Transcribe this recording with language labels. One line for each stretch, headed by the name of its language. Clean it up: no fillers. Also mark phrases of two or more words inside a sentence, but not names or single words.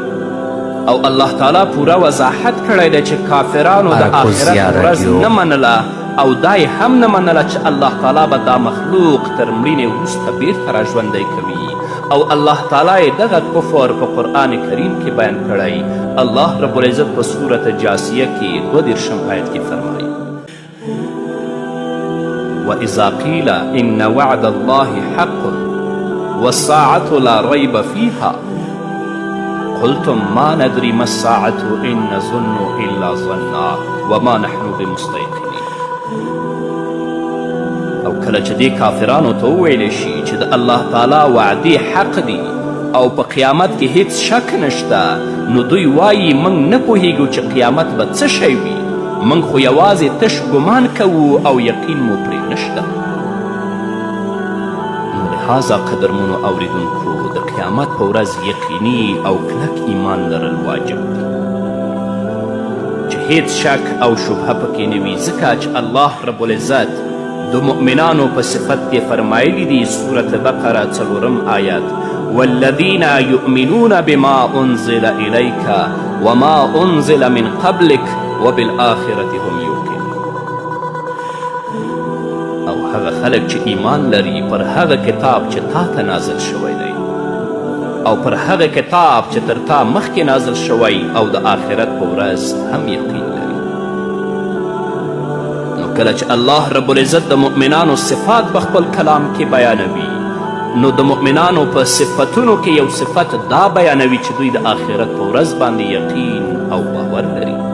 Pashto: او الله تعالی پوره وضاحت کړی دی چې کافرانو د آخرت ورځ نه منله، او دا یې هم نه منله چې الله تعالی به دا مخلوق تر مړینې وروسته بیرته راژوندی کوي. او الله تعالی یې دغه کفر په قرآن کریم کې بیان کړی.
Arabic: الله رب العزت
Pashto: په سورة جاسیه کې 22 آیت کې فرمایي:
Arabic: وإذا قيل إن وعد الله حق والساعة لا ريب فيها قلتم ما ندري ما الساعة إن نظن إلا ظنا وما نحن بمستيقنين.
Pashto: او کله چې دې کافرانو ته وویلی شي چې د الله تعالی وعدې حق دي او په قیامت کې هیڅ شک نشته، نو دوی وایي موږ نه پوهیږو چې قیامت به څه شی وي، موږ خو یوازې تش ګمان کوو او یقین مو پرې نشته. نو لحاظه قدرمنو اوریدونکو د قیامت په ورځ یقیني او کلک ایمان لرل واجب دی چې هیڅ شک او شبهه پکې نه وي، ځکه چې
Arabic: الله رب العزت
Pashto: د مؤمنانو په صفت کې فرمایلی دی، سورة بقره 4 آیت:
Arabic: والذین یؤمنون بما انزل الیک وما انزل من قبلک وبالآخرة هم یوقنون.
Pashto: او هغه خلک چې ایمان لري پر هغه کتاب چې تا ته نازل شوی دی او پر هغه کتاب چې تر تا مخکې نازل شوی او د آخرت په ورځ هم یقین لري. کله چې
Arabic: الله رب العزت
Pashto: د مؤمنانو صفات په خپل کلام کې بیانوي، نو د مؤمنانو په صفتونو کې یو صفت دا بیانوي چې دوی د آخرت په ورځ باندې یقین او باور لري.